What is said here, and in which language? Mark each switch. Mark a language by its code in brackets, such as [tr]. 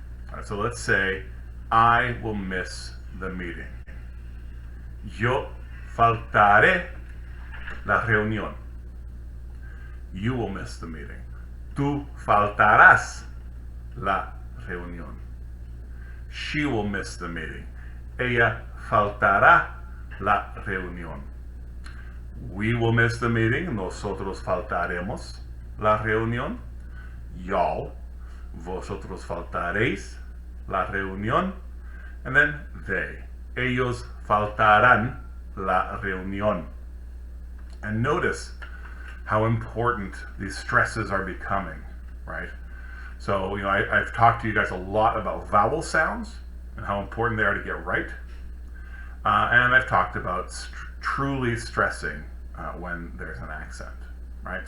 [en] All right, so let's say I will miss the meeting. [es] Yo faltaré la reunión. [en] You will miss the meeting. [es] Tú faltarás la reunión. [en] She will miss the meeting. [es] Ella faltará la reunión. [en] We will miss the meeting. [es] Nosotros faltaremos la reunión. Y'all, vosotros faltaréis la reunión. [en] And then they, [es] ellos faltarán la reunión. [en] And notice how important these stresses are becoming, right? So, I've talked to you guys a lot about vowel sounds and how important they are to get right. And I've talked about truly stressing when there's an accent, right?